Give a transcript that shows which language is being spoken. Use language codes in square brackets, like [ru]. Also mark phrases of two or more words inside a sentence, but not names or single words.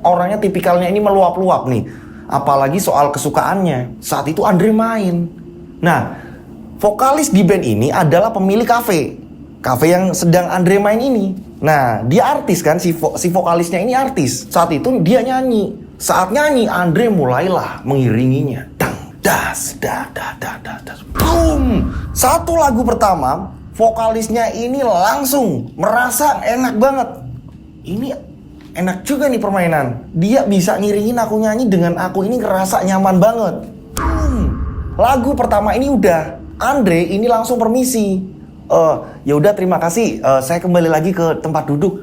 [id] Orangnya tipikalnya ini meluap-luap nih. Apalagi soal kesukaannya. Saat itu Andre main. Nah, vokalis di band ini adalah pemilik kafe yang sedang Andre main ini. Nah, dia artis kan, si vokalisnya ini artis. Saat itu dia nyanyi. Saat nyanyi, Andre mulailah mengiringinya. Dang, das, da, da, da, da, das. Boom! Satu lagu pertama, vokalisnya ini langsung merasa enak banget. Ini enak juga nih permainan. Dia bisa ngiringin aku nyanyi dengan aku ini ngerasa nyaman banget. Lagu pertama ini udah. Andre ini langsung permisi. Ya udah terima kasih, saya kembali lagi ke tempat duduk.